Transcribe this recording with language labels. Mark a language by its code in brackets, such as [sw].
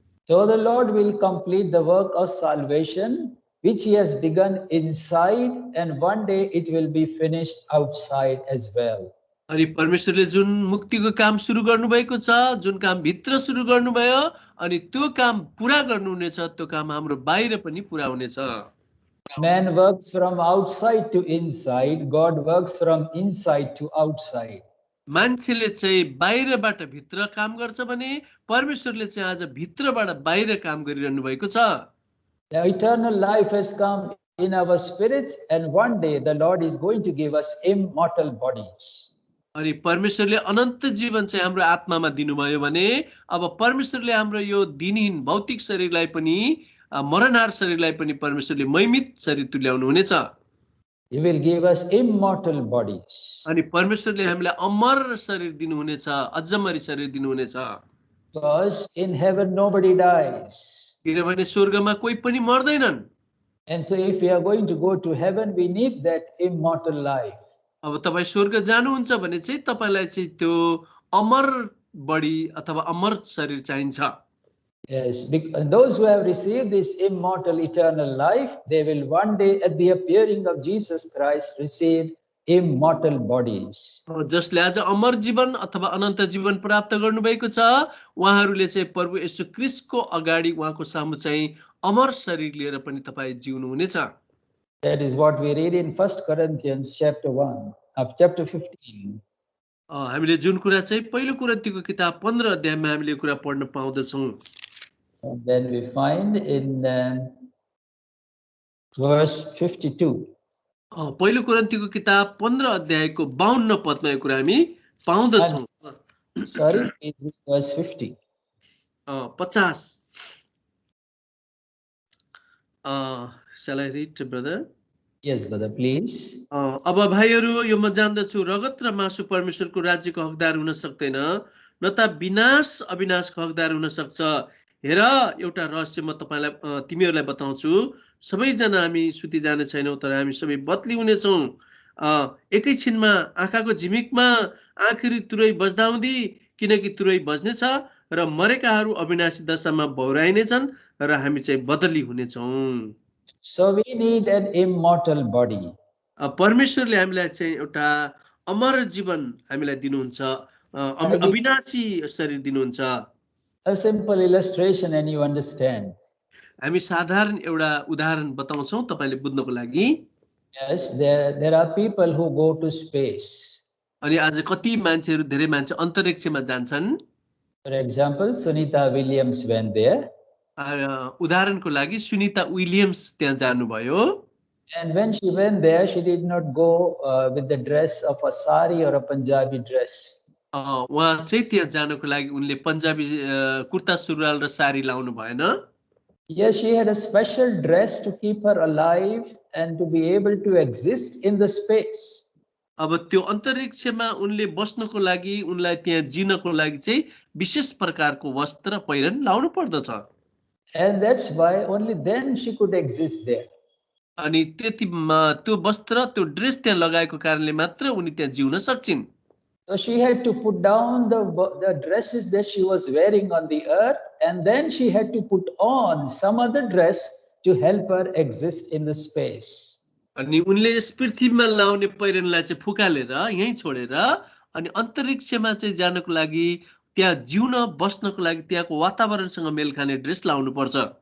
[en] So the Lord will complete the work of salvation which He has begun inside, and one day it will be finished outside as well. [ne] अनि परमेश्वरले जुन मुक्तिको काम सुरु गर्नुभएको छ, जुन काम भित्र सुरु गर्नुभयो, अनि त्यो काम पुरा गर्नुहुनेछ, त्यो काम हाम्रो बाहिर पनि पुरा हुनेछ। [en] Man works from outside to inside, God works from inside to outside. [ne] मान्छेले चाहिँ बाहिरबाट भित्र काम गर्छ भने परमेश्वरले चाहिँ आज भित्रबाट बाहिर काम गरिरहनु भएको छ। [en] The eternal life has come in our spirits, and one day the Lord is going to give us immortal bodies. [ne] अनि परमेश्वरले अनन्त जीवन चाहिँ हाम्रो आत्मामा दिनुभयो भने अब परमेश्वरले हाम्रो यो दिनहीन भौतिक शरीरलाई पनि मरणहार शरीरलाई पनि परमेश्वरले महिमित शरीर तुल्याउनु हुनेछ। [en] He will give us immortal bodies. [ne] अनि परमेश्वरले हामीलाई अमर शरीर दिनुहुनेछ, अजमरी शरीर दिनुहुनेछ। [en] Because in heaven nobody dies. [ne] किनभने स्वर्गमा कोही पनि मर्दैनन्। [en] And so if we are going to go to heaven, we need that immortal life. [ne] अब तपाईँ स्वर्ग जानुहुन्छ भने चाहिँ तपाईलाई चाहिँ त्यो अमर बडी अथवा अमर शरीर चाहिन्छ। [en] Yes, those who have received this immortal eternal life, they will one day at the appearing of Jesus Christ receive immortal bodies. [ne] जसले आज अमर जीवन अथवा अनन्त जीवन प्राप्त गर्नुभएको छ, उहाँहरूले चाहिँ प्रभु येशू ख्रीष्टको अगाडि उहाँको सामु चाहिँ अमर शरीर लिएर पनि तपाईँ जिउनु हुनेछ। [en] That is what we read in 1 Corinthians chapter 1 of chapter 15. [ne] हामीले जुन कुरा चाहिँ पहिलो कोरिन्थीको किताब 15 अध्यायमा हामीले यो कुरा पढ्न पाउँदछौँ। [en] And then we find in verse 52. [ne] पहिलो कोरिन्थीको किताब 15 अध्यायको 52 पदमा यो कुरा हामी पाउँदछौँ। [en] Sorry, it's verse 50. 50. Shall I read, brother? Yes, brother, please. [ne] अब भाइहरू यो म जान्दछु रगत र मासु परमेश्वरको राज्यको हकदार हुन सक्दैन, न त विनाश अविनाशको हकदार हुन सक्छ। हेर एउटा रहस्य म तपाईलाई तिमीहरूलाई बताउँछु, सबैजना हामी सुति जाने छैनौँ, तर हामी सबै बदली हुनेछौँ। एकैछिनमा आँखाको झिमिकमा आखिरी तुरै बज्दाउँदी, किनकि तुरै बज्नेछ र मरेकाहरू अविनाशी दशामा भौराइनेछन् र हामी चाहिँ बदली हुनेछौँ। [en] So we need an immortal body. [ne] परमेश्वरले हामीलाई चाहिँ एउटा अमर जीवन हामीलाई दिनुहुन्छ, अविनाशी शरीर दिनुहुन्छ। [en] A simple illustration and you understand. [ne] हामी साधारण एउटा उदाहरण बताउँछौँ तपाईले बुझ्नको लागि। [en] Yes, there are people who go to space. [ne] अनि आज कति मान्छेहरू धेरै मान्छे अन्तरिक्षमा जान्छन्। [en] For example, Sunita Williams went there. [ne] उदाहरणको लागि सुनिता विलियम्स त्यहाँ जानुभयो। [en] And when she went there, she did not go with the dress of a sari or a Punjabi dress. [ne] उहाँ चाहिँ त्यहाँ जानको लागि उनले पन्जाबी कुर्ता सुरुवाल र साडी लाउनु भएन। [en] Yes, she had a special dress to keep her alive and to be able to exist in the space. [ne] अब त्यो अन्तरिक्षमा उनले बस्नको लागि, उनलाई त्यहाँ जिनको लागि चाहिँ विशेष प्रकारको वस्त्र पहिरन लाउनु पर्दछ। [en] And that's why only then she could exist there. [ne] अनि त्यो वस्त्र त्यो ड्रेस त्यहाँ लगाएको कारणले मात्र उनी त्यहाँ जिउन सक्छिन्। [en] So she had to put down the dresses that she was wearing on the earth, and then she had to put on some other dress to help her exist in the space. [ne] अनि उनले यस पृथ्वीमा लाउने पहिरनलाई चाहिँ फुकालेर यही छोडेर अनि अन्तरिक्षमा चाहिँ जानको लागि, त्यहाँ जिउन बस्नको लागि त्यहाँको वातावरणसँग मेल खाने ड्रेस लाउनु पर्छ।